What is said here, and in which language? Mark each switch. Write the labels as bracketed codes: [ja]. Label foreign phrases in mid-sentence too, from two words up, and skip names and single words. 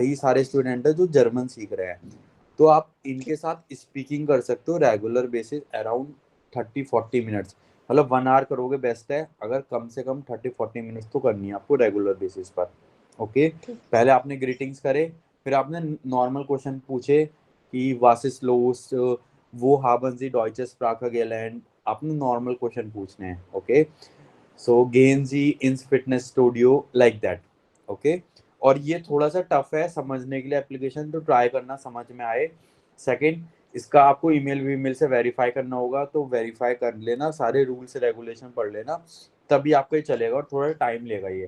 [hi] वही सारे स्टूडेंट हैं जो जर्मन सीख रहे हैं। तो आप इनके साथ स्पीकिंग कर सकते हो [en] regular basis [hi] अराउंड 30-40 मिनट्स, मतलब 1 आवर करोगे बेस्ट है, अगर कम से कम 30-40 मिनट्स तो करनी है आपको [en] regular basis [hi] पर। ओके, ठीक। पहले आपने ग्रीटिंग्स करे, फिर आपने [en] normal question [hi] पूछे कि [de] Was ist los, [hi] वो [de] haben Sie deutsche Sprache gelernt, [hi] आपने [en] normal question [hi] पूछने हैं। [en] okay, so [de] gehen Sie ins Fitnessstudio [en] like that. [hi] ओके, और ये थोड़ा सा टफ है समझने के लिए एप्लीकेशन, तो ट्राई करना समझ में आए। सेकंड, इसका आपको ईमेल वीमेल से वेरीफाई करना होगा, तो वेरीफाई कर लेना, सारे [en] rules regulation [hi] पढ़ लेना, तभी आपको ये चलेगा, और थोड़ा टाइम लेगा ये।